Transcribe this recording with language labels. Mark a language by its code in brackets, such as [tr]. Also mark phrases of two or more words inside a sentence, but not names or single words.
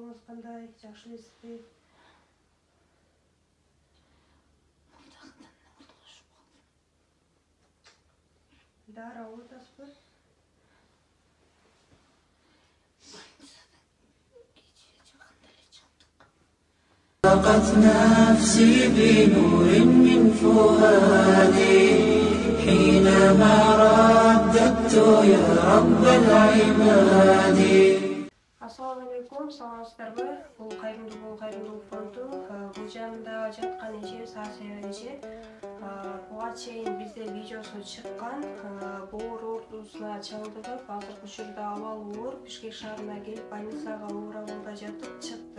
[ky] кандай? Жакшы элесизби? Дары алып атасызбы? [ar] ضاقت نفسي بنور من فؤادي حينما رددت يا رب العباد. السلام عليكم, [ky] саламатсыздарбы? Бул кайрымдуу фонду. Бул жанында жаткан эжебиз Асия эже. Буга чейин бизде видеосу чыккан. Боор оорусуна чалдыгып, азыркы учурда абалы оор Бишкек шаарына келип больницага оорабылда жатып чыкты.